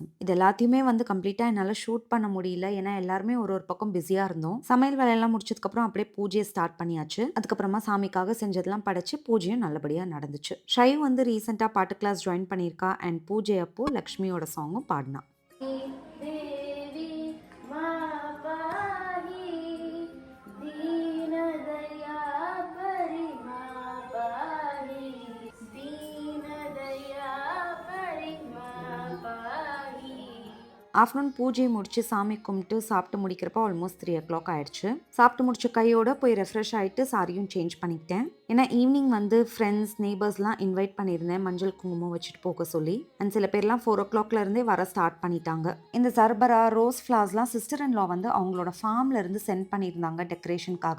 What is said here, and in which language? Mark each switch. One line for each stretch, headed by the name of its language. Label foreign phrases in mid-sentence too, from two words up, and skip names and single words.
Tamil: இது எல்லாத்தையுமே வந்து கம்ப்ளீட்டா என்னால ஷூட் பண்ண முடியல. ஏன்னா எல்லாருமே ஒரு ஒரு பக்கம் பிஸியா இருந்தோம். சமையல் வேலையெல்லாம் முடிச்சதுக்கப்புறம் அப்படியே பூஜைய ஸ்டார்ட் பண்ணியாச்சு. அதுக்கப்புறமா சாமிக்காக செஞ்சதெல்லாம் படைச்சு பூஜையும் நல்லபடியா நடந்துச்சு. ஷை வந்து ரீசென்ட்டா பாட்டு கிளாஸ் ஜாயின் பண்ணியிருக்கா. அண்ட் பூஜை அப்போ லக்ஷ்மியோட சாங்கும் பாடுனா.
Sanskrit: देवी मां पाहि दीनदयापरि मां पाहि दीनदयापरि मां पाहि
Tamil: ஆஃப்டர்நூன் பூஜையை முடிச்சு சாமி கும்பிட்டு சாப்பிட்டு முடிக்கிறப்ப ஆல்மோஸ்ட் 3 o'clock ஆயிடுச்சு. சாப்பிட்டு முடிச்ச கையோட போய் ரெஃப்ரெஷ் ஆகிட்டு சாரியும் சேஞ்ச் பண்ணிக்கிட்டேன். ஏன்னா ஈவினிங் வந்து
English: friends neighbours-லாம்
Tamil: இன்வைட் பண்ணியிருந்தேன் மஞ்சள் குங்குமம் வச்சுட்டு போக சொல்லி. அண்ட் சில பேர்லாம் 4 o'clockல இருந்தே வர ஸ்டார்ட் பண்ணிட்டாங்க. இந்த சர்பரா
English: rose flowers-லாம் sister in law
Tamil: வந்து அவங்களோட ஃபார்ம்ல இருந்து சென்ட் பண்ணியிருந்தாங்க டெக்கரேஷனுக்காக.